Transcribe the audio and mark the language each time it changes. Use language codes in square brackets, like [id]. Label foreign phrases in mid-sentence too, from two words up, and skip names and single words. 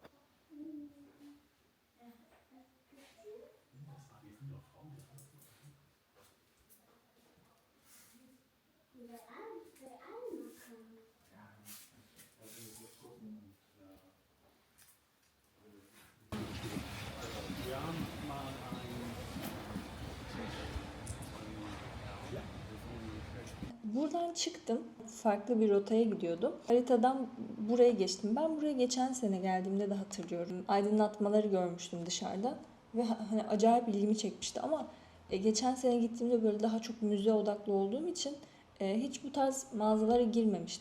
[de] Das war die sind doch Frauen. Wir haben mal [tr] Buradan çıktım. Farklı bir rotaya gidiyordum. Haritadan buraya geçtim. Ben buraya geçen sene geldiğimde de hatırlıyorum. Aydınlatmaları görmüştüm dışarıda. Ve hani acayip ilgimi çekmişti ama geçen sene gittiğimde böyle daha çok müze odaklı olduğum için hiç bu tarz mağazalara girmemiştim.